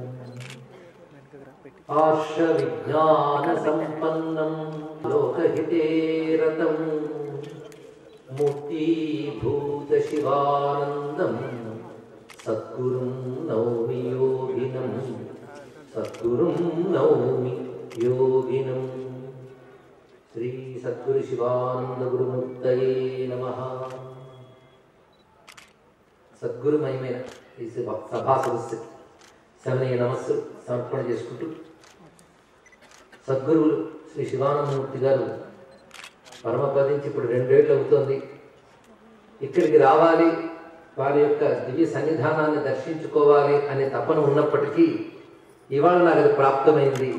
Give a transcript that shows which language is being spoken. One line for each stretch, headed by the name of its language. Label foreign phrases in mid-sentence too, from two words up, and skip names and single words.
Sanskrit: आर्ष विज्ञान संपन्नं लोकहिते रतं मूर्तिभूत शिवानन्दं सद्गुरुं नौमि योगिनं सद्गुरुं नौमि योगिनं श्री सद्गुरु शिवानंद गुरुमूर्तये नमः।
Telugu: सद्गुरु महिమైన ఈ సభా సదస్సు శమనీయ నమస్సు సమర్పణ చేసుకుంటూ సద్గురువులు శ్రీ శివానందమూర్తి గారు పరమపదించి ఇప్పుడు 2 ఏళ్ళు అవుతోంది. ఇక్కడికి రావాలి, వారి యొక్క దివ్య సన్నిధానాన్ని దర్శించుకోవాలి అనే తపన ఉన్నప్పటికీ ఇవాళ నాకు అది ప్రాప్తమైంది.